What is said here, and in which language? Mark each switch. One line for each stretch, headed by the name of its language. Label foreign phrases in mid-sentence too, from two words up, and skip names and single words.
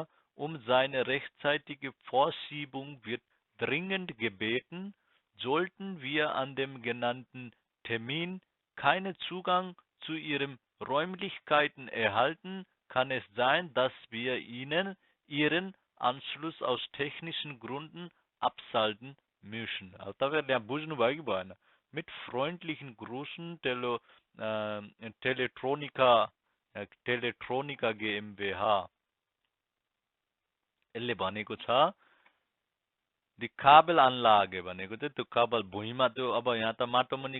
German: um seine rechtzeitige Vorschiebung wird dringend gebeten, sollten wir an dem genannten Termin keinen Zugang zu Ihren Räumlichkeiten erhalten, kann es sein, dass wir Ihnen Ihren Anschluss aus technischen Gründen abschalten müssen.
Nepali: तपाईँहरूले यहाँ बुझ्नुभयो कि भएन?
German: Mit freundlichen Grüßen Teletronica GmbH.
Nepali: यसले भनेको छ
German: die Kabel Anlage
Nepali: भनेको चाहिँ त्यो काबल भुइँमा त्यो अब यहाँ त माटो मुनि